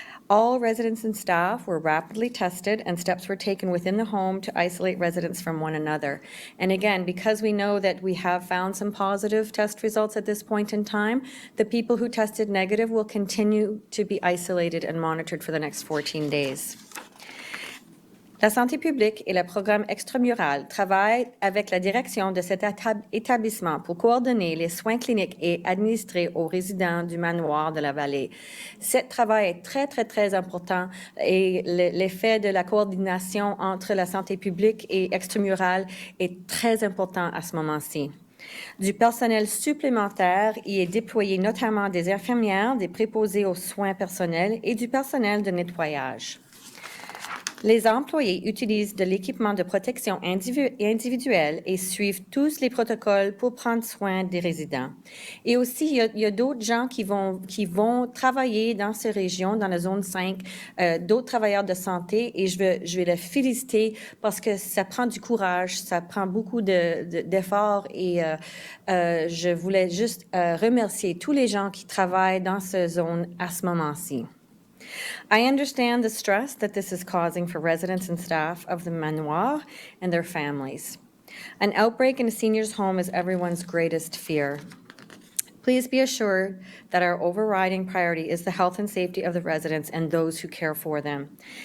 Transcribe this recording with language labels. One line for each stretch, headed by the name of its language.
English: All residents and staff were rapidly tested, and steps were taken within the home to isolate residents from one another. And again, because we know that we have found some positive test results at this point in time, the people who tested negative will continue to be isolated and monitored for the next 14 days.
French: La santé publique et le programme extramural travaillent avec la direction de cet établissement pour coordonner les soins cliniques et administrés aux résidents du manoir de la vallée. Ce travail est très, très, très important et l'effet de la coordination entre la santé publique et extramurale est très important à ce moment-ci. Du personnel supplémentaire y est déployé, notamment des infirmières, des préposés aux soins personnels et du personnel de nettoyage. Les employés utilisent de l'équipement de protection individuelle et suivent tous les protocoles pour prendre soin des résidents. Et aussi, il y a d'autres gens qui vont travailler dans ces régions, dans la zone 5, d'autres travailleurs de santé, et je vais les féliciter parce que ça prend du courage, ça prend beaucoup d'efforts, et je voulais juste remercier tous les gens qui travaillent dans cette zone à ce moment-ci.
English: I understand the stress that this is causing for residents and staff of the manoir and their families. An outbreak in a senior's home is everyone's greatest fear. Please be assured that our overriding priority is the health and safety of the residents and those who care for them.